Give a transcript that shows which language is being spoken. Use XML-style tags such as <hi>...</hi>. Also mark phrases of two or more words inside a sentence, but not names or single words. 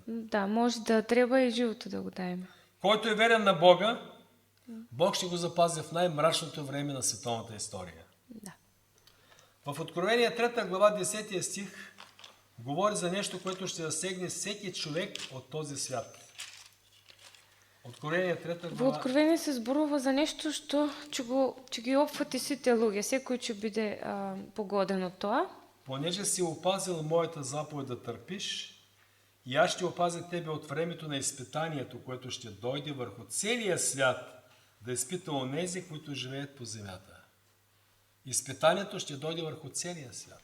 <mk>Да, може да треба и живота да го даеме.</mk> <bg>Който е верен на Бога, Бог ще го запази в най-мрачното време на световната история. Да. В Откровение 3 глава 10 стих говори за нещо, което ще засегне всеки човек от този свят. Откровение 3</bg> <mk>Во глава. Откровение се зборува за нешто што ќе ги опфати сите луѓе, секој ќе биде погоден од тоа.</mk> <bg>Понеже си опазил моята заповед да търпиш, и аз ще опазя тебе от времето на изпитанието, което ще дойде върху целия свят, да изпита онези, които живеят по земята. Изпитанието ще дойде върху целия свят.</bg>